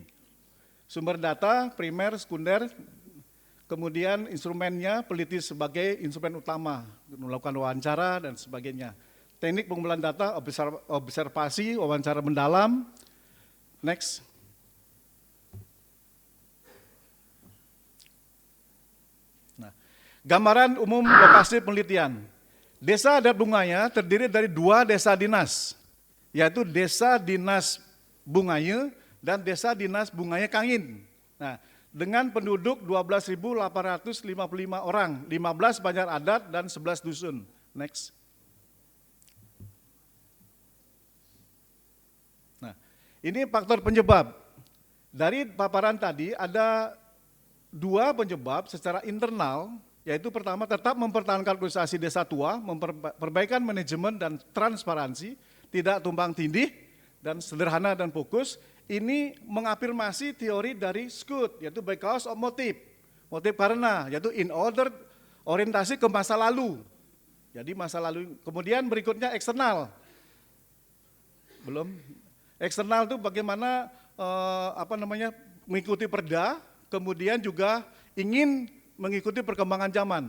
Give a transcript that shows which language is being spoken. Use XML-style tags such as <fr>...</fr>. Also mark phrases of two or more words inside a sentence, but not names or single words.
<id>Sumber data, primer, sekunder, kemudian instrumennya, peliti sebagai instrumen utama, melakukan wawancara dan sebagainya. Teknik pengumpulan data, observasi, wawancara mendalam. Next. Gambaran umum lokasi penelitian. Desa adat Bungaya terdiri dari 2 desa dinas, yaitu Desa Dinas Bungaya dan Desa Dinas Bungaya Kangin. Nah, dengan penduduk 12.855 orang, 15 banjar adat dan 11 dusun. Next. Nah, ini faktor penyebab. Dari paparan tadi ada 2 penyebab secara internal, yaitu pertama tetap mempertahankan organisasi desa tua, memperbaikan manajemen dan transparansi, tidak tumpang tindih dan sederhana dan fokus. Ini mengafirmasi teori dari Scoot, yaitu</id> <en>because of motive.</en> <id>Motif karena, yaitu</id> <en>in order,</en> <id>orientasi ke masa lalu. Jadi masa lalu, kemudian berikutnya eksternal. Belum, eksternal itu bagaimana mengikuti perda, kemudian juga ingin mengikuti perkembangan zaman.</id>